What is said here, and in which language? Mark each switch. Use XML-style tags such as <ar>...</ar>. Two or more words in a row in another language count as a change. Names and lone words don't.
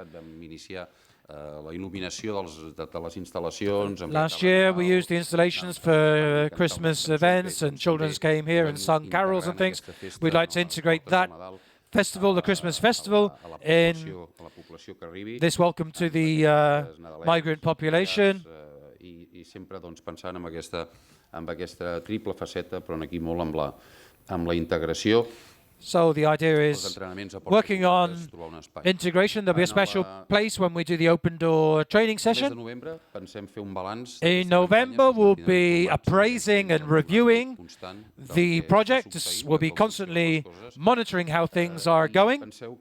<en>Last year we used the installations for Christmas events, and children came here and sung carols and things. We'd like to integrate that festival, the Christmas festival, in this welcome to the migrant population.</en> <ca>I sempre pensant en aquesta triple faceta, però aquí molt amb la integració.</ca> <en>So the idea is working on integration. There'll be a special place when we do the open door training session. In November, we'll be appraising and reviewing the project. We'll be constantly monitoring how things are going.</en>